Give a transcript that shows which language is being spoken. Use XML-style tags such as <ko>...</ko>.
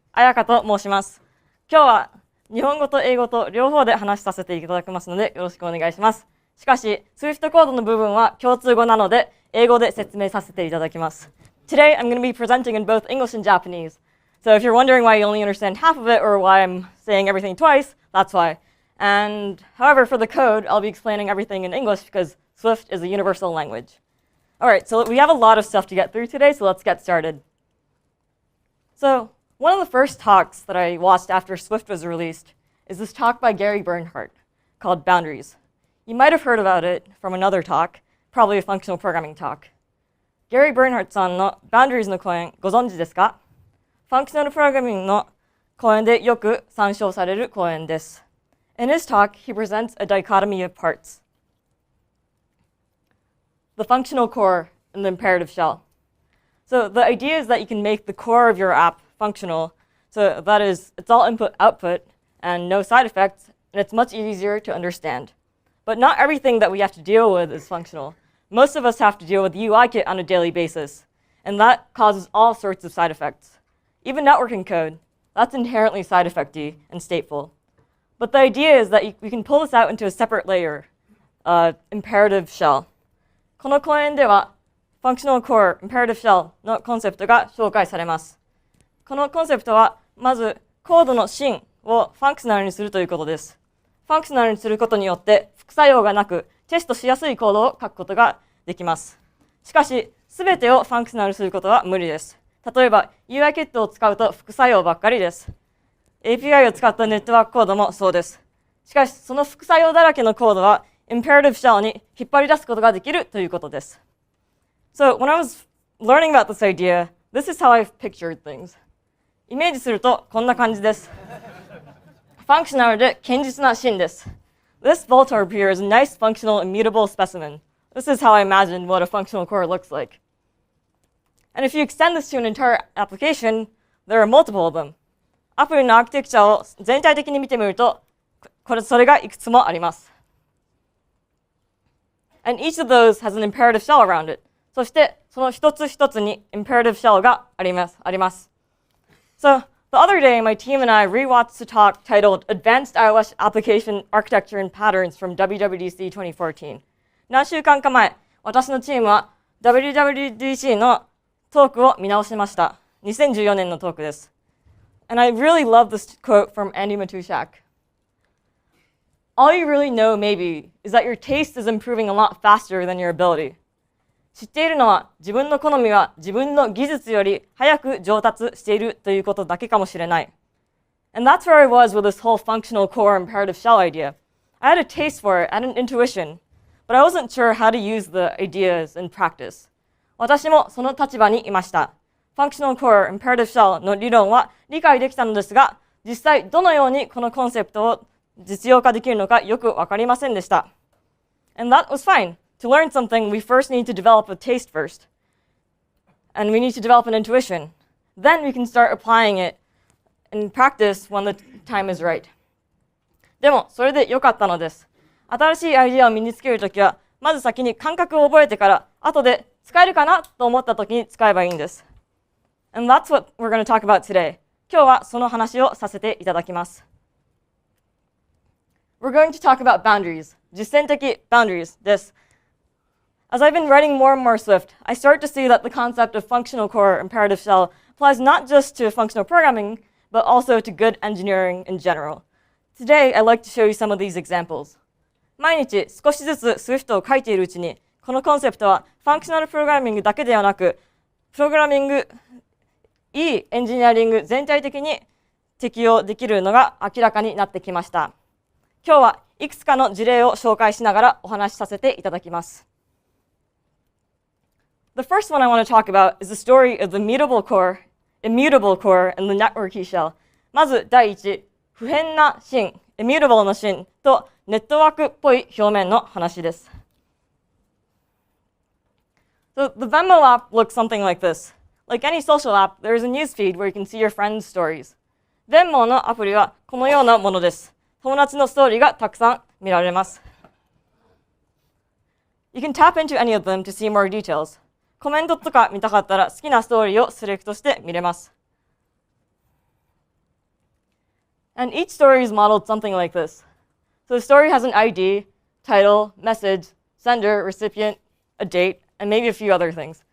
<ja>Ayaka と申します。今日は日本語と英語と両方で話しさせていただきますのでよろしくお願いします。しかし、Swift コードの部分は共通語なので英語で説明させていただきます。</ja> <en>Today, I'm going to be presenting in both English and Japanese. So if you're wondering why you only understand half of it or why I'm saying everything twice, that's why. And however, for the code, I'll be explaining everything in English because Swift is a universal language. All right, so we have a lot of stuff to get through today, so let's get started. So one of the first talks that I watched after Swift was released is this talk by Gary Bernhardt called Boundaries. You might have heard about it from another talk, probably a functional programming talk.</en> <ja>Gary Bernhardt さんの Boundaries の講演ご存知ですか？ファンクショナルプログラミングの講演でよく参照される講演です。</ja> <en>In his talk, he presents a dichotomy of parts: the functional core and the imperative shell. So the idea is that you can make the core of your app functional. So that is, it's all input-output and no side effects, and it's much easier to understand. But not everything that we have to deal with is functional. Most of us have to deal with UI kit on a daily basis, and that causes all sorts of side effects. Even networking code, that's inherently side effecty and stateful. But the idea is that we can pull this out into a separate layer, imperative shell.</en> <ja>この講演では Functional Core Imperative Shell のコンセプトが紹介されます。このコンセプトはまずコードの芯をファンクショナルにするということです。ファンクショナルにすることによって副作用がなくテストしやすいコードを書くことができます。しかし、すべてをファンクショナルにすることは無理です。例えば UI キットを使うと副作用ばっかりです。 API を使ったネットワークコードもそうです。しかし、その副作用だらけのコードは Imperative Shell に引っ張り出すことができるということです。</ja> <en>So when I was learning about this idea, this is how I've pictured things.</en> <ja>イメージするとこんな感じです。ファンクショナルで堅実な芯です。</ja> <en>This Voltorb here is a nice functional immutable specimen. This is how I imagined what a functional core looks like. And if you extend this to an entire application, there are multiple of them.</en> <ja>アプリのアーキテクチャを全体的に見てみると、それがいくつもあります。</ja> <en>And each of those has an imperative shell around it.</en> <ja>そしてその一つ一つに imperative shell があります。</ja> <en>So the other day, my team and I rewatched a talk titled Advanced iOS Application Architecture and Patterns from WWDC 2014.</en> <ja>何週間か前、私のチームは WWDC のトークを見直しました。 2014年のトークです。</ja> <en>And I really love this quote from Andy Matushak. All you really know, maybe, is that your taste is improving a lot faster than your ability.</en> <ja>知っているのは自分の好みは自分の技術より早く上達しているということだけかもしれない。</ja> <en>And that's where I was with this whole functional core imperative shell idea. I had a taste for it, I had an intuition, but I wasn't sure how to use the ideas in practice.</en> <ja>私もその立場にいました。Functional Core Imperative Shell の理論は理解できたのですが、実際どのようにこのコンセプトを実用化できるのかよくわかりませんでした。</ja> <en>And that was fine. To learn something, we first need to develop a taste first. And we need to develop an intuition. Then we can start applying it in practice when the time is right.</en> <ja>でも、それで良かったのです。新しいアイデアを身につけるときは、まず先に感覚を覚えてから、後で使えるかなと思ったときに使えばいいんです。</ja> <en>And that's what we're going to talk about today.</en> <ja>今日はその話をさせていただきます。</ja> <en>We're going to talk about boundaries.</en> <ja>実践的 boundaries です。</ja> <en>As I've been writing more and more Swift, I start to see that the concept of functional core imperative shell applies not just to functional programming, but also to good engineering in general. Today, I'd like to show you some of these examples.</en> <ja>毎日少しずつ Swift を書いているうちに、このコンセプトはファンクショナルプログラミングだけではなく、プログラミングいいエンジニアリング全体的に適用できるのが明らかになってきました。今日はいくつかの事例を紹介しながらお話しさせていただきます。</ja> <en>The first one I want to talk about is the story of the immutable core and the network key shell.</en> <ja>まず第一、不変な芯、immutable の芯とネットワークっぽい表面の話です。</ja> <en>So the Venmo app looks something like this. Like any social app, there is a news feed where you can see your friends' stories.</en> <ja>Venmo のアプリはこのようなものです。友達のストーリーがたくさん見られます。</ja> <en>You can tap into any of them to see more details.</en> <ja>コメントとか見たかったら好きなストーリーをセレクトして見れます。</ja> <en>And each story is modeled something like this. So the story has an ID, title, message, sender, recipient, a date, and maybe a few other things.</en>